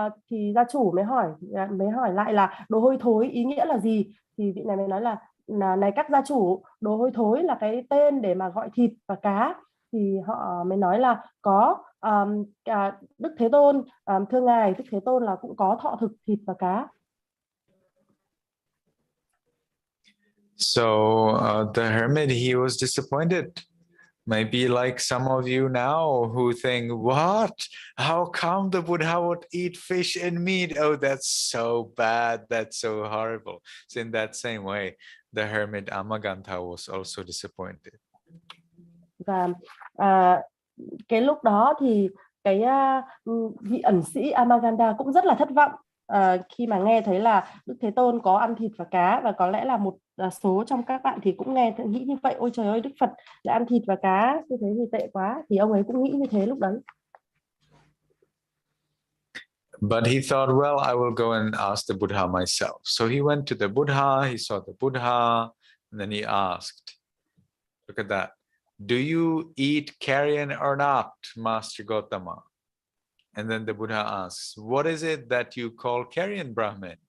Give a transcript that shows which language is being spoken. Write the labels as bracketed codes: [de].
[vi] Thì gia chủ mới hỏi lại là đồ hôi thối ý nghĩa là gì? Thì vị này mới nói là này các gia chủ, đồ hôi thối là cái tên để mà gọi thịt và cá. Thì họ mới nói là có Đức Thế Tôn, thưa ngài, Đức Thế Tôn là cũng có thọ thực thịt và cá. [en] So the hermit, he was disappointed. Maybe like some of you now who think, what? How come the Buddha would eat fish and meat? Oh, that's so bad. That's so horrible. So in that same way, the hermit Amagantha was also disappointed. [vi] Và cái lúc đó thì cái vị ẩn sĩ Amaganda cũng rất là thất vọng khi mà nghe thấy là Đức Thế Tôn có ăn thịt và cá, và có lẽ là một số trong các bạn thì cũng nghĩ như vậy, ôi trời ơi, Đức Phật lại ăn thịt và cá, như thế thì tệ quá, thì ông ấy cũng nghĩ như thế lúc đấy. [en] But he thought, well, I will go and ask the Buddha myself. So he went to the Buddha, he saw the Buddha, and then he asked, look at that. Do you eat carrion or not, Master Gotama? And then the Buddha asks, what is it that you call carrion, Brahmin?